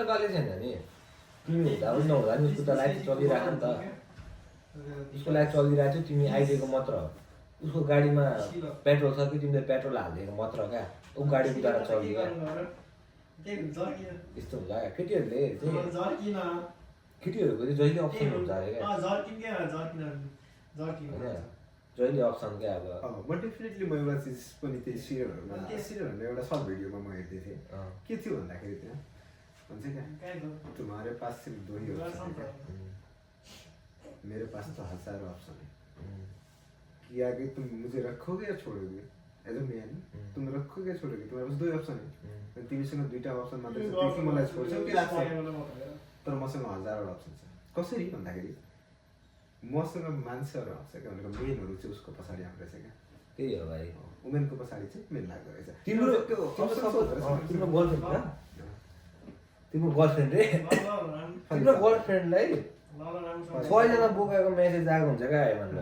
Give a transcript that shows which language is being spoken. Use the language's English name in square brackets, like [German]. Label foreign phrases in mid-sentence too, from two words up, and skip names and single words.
[Nepali] बाले छैन नि तिमी हुँदा पनि नहुँदा नि उसको त लाइफ चलिरहेको नि त उसको लाइफ चलिरहेको थियो तिमी आइदिएको मात्र हो उसको गाडीमा पेट्रोल छ कि तिमीले पेट्रोल हालिदिएको मात्र क्या ऊ गाडी कुदाएर चल्यो क्या यस्तो हुन्छ क्या केटीहरूले चाहिँ केटीहरूको चाहिँ जहिले अप्सन हुन्छ अरे क्या जहिले अप्सन क्या अब म डेफिनेटली म एउटा चिज पनि त्यही सिरियलहरूमा एउटा सर्ट भिडियोमा म हेर्दै थिएँ के थियो भन्दाखेरि त्यहाँ भन्छ क्या [Hindi] तुम्हारे पास सिर्फ 2 ही ऑप्शन है मेरे पास तो हजारों ऑप्शन है कि आगे तुम मुझे रखोगे या छोड़ोगे [English] as a man [Hindi] तुम रखोगे या छोड़ोगे तुम्हारे पास 2 ही ऑप्शन है [Nepali] तिमीसँग 2टा अप्सन मात्रै छ तिमी मलाई छोड्छौ कि राख्छौ तर मसँग हजारौँ अप्सन छ कसरी भन्दाखेरि मसँग मान्छेहरू आउँछ क्या भनेको मेनहरू चाहिँ उसको पछाडि आउँदो रहेछ क्या त्यही हो भाइ वुमेनको पछाडि चाहिँ मेन लाग्दो रहेछ तिम्रो गर्लफ्रेन्ड रे तिम्रो गर्लफ्रेन्डलाई 6 जना बोकाएको मेसेज आएको हुन्छ क्या भनेर